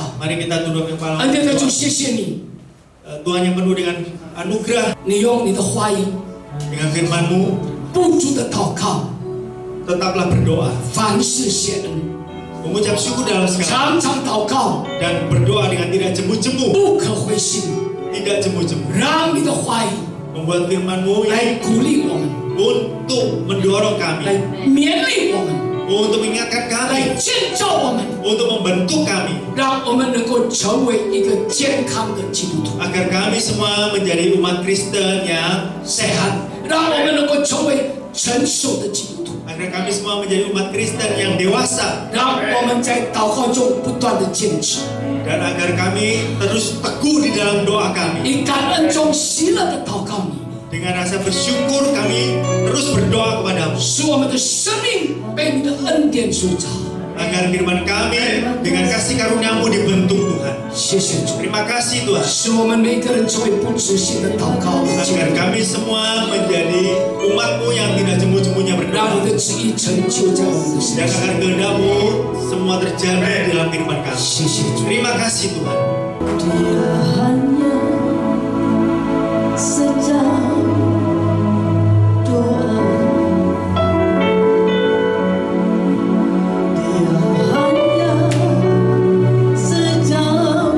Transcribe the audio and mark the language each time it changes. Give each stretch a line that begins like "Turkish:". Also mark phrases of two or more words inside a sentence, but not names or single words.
Indonesian: Mari kita tunduk kepala.
Chinese: 恩典的主，谢谢你，
Indonesian: Tuhan yang penuh dengan anugerah,
Chinese: 你用你的话语
Indonesian: dengan firman-Mu,
Chinese: 不住的祷告，
Indonesian: tetaplah berdoa.
Chinese: 凡事谢恩，
Indonesian: mengucap syukur dalam segala,
Chinese: 常常祷告，
Indonesian: dan berdoa dengan tidak jemu-jemu,
Chinese: 不可灰心，
Indonesian: tidak jemu-jemu,
Chinese: 让你的话语
Indonesian: membuat firman-Mu
Chinese: 来鼓励我们，
Indonesian: untuk mendorong
Chinese: 来
Indonesian: kami,
Chinese: 勉励我们，
Indonesian: untuk mengingatkan
Chinese: 来
Indonesian: kami,
Chinese: 建造我们，
Indonesian: untuk membentuk kami,
Chinese: 让我们能够成为一个健康的基督徒，
Indonesian: agar kami semua menjadi umat Kristen yang sehat,
Chinese: 让我们能够成为成熟的基督徒，
Indonesian: agar kami semua menjadi umat Kristen yang dewasa,
Chinese: 让我们在祷告中不断的坚持，
Indonesian: dan agar kami terus teguh di dalam doa kami.
Chinese: 以感恩中喜乐的祷告你，
Indonesian: Dengan rasa bersyukur kami terus berdoa kepadamu,
Chinese: 使我们的生命被你的恩典所造。
Indonesian: agar firman kami dengan kasih karunia-Mu dibentuk Tuhan.
Chinese: 谢谢主，
Indonesian: Terima kasih Tuhan,
Chinese: 使我们每个人成为不止息的祷告，
Indonesian: agar kami semua menjadi umat-Mu yang tidak jemu-jemunya
Chinese: 让
Indonesian: berdoa,
Chinese: 你的旨意成就在我们的身
Indonesian: dan
Chinese: 上。
Indonesian: agar kehendak-Mu semua terjadi di dalam kehidupan kami.
Chinese: 谢谢主。
Indonesian: Terima kasih Tuhan. Dia hanya sejauh doa. Dia hanya sejauh